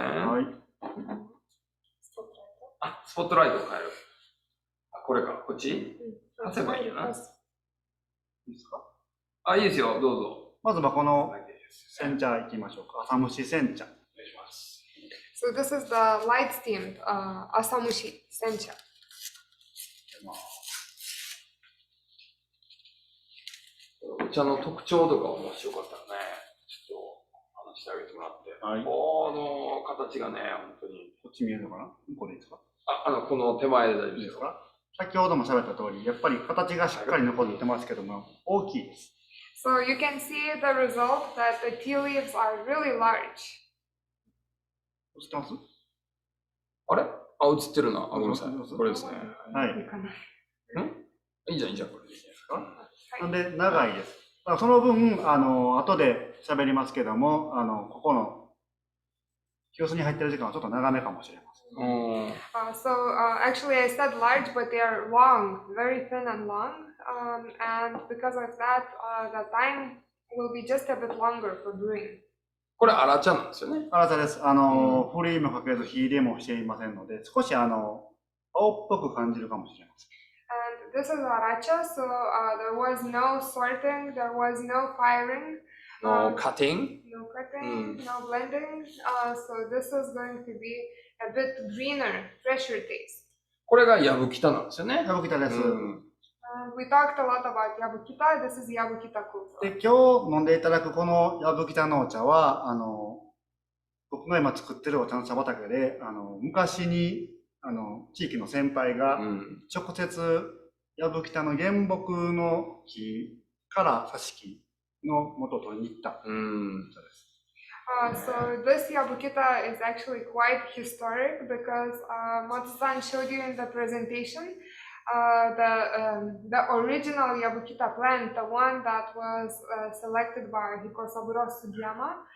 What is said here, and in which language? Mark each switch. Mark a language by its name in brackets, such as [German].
[Japanese] はい。スポットライトを変える。これか、こっち？出せばいいよな。いいですか？いいですよ、どうぞ。まずこの煎茶いきましょうか。浅蒸し煎茶。お願いします。 [English] So this is the light steamed asamushi sencha. [Japanese] お茶の特徴とかもしよかったらね、ちょっと話してあげてもらって。はい。この形がね、本当に。こっち見えるのかな？ここでいいですか？この手前で大丈夫ですか？先ほども喋った通り、やっぱり形がしっかり残ってますけども、大きいです。 [English] So you can see the result that the tea leaves are really large. [Japanese] 映ってます？あれ？映ってるな。ごめんなさい。これですね。はい。いいじゃん、いいじゃん。これでいいですか？なんで、長いです。だからその分、後で喋りますけども、ここの、急須に入ってる時間はちょっと長めかもしれません。 [English] So actually I said large, but they are long, very thin and long. And because of that, the time will be just a bit longer for brewing. [Japanese] これ、荒茶なんですよね。荒茶です。ふりもかけず、火入れもしていませんので、少し青っぽく感じるかもしれません。 [English] And this is aracha, so there was no sorting, there was no firing. No cutting. No cutting, no blending. So this is going to be a bit greener, fresher taste. [Japanese] これがヤブキタなんですよね。ヤブキタです。 [English] We talked a lot about yabukita. This is yabukita kulsa. [Japanese] で、今日飲んでいただくこのヤブキタのお茶は、僕が今作ってるお茶の茶畑で、昔に、地域の先輩が、直接、ヤブキタの原木の木から挿し木の元を取りに行ったお茶です。 [English] So this Yabukita is actually quite historic because Matsu-san showed you in the presentation the original Yabukita plant, the one that was selected by Hikosaburo Sugiyama.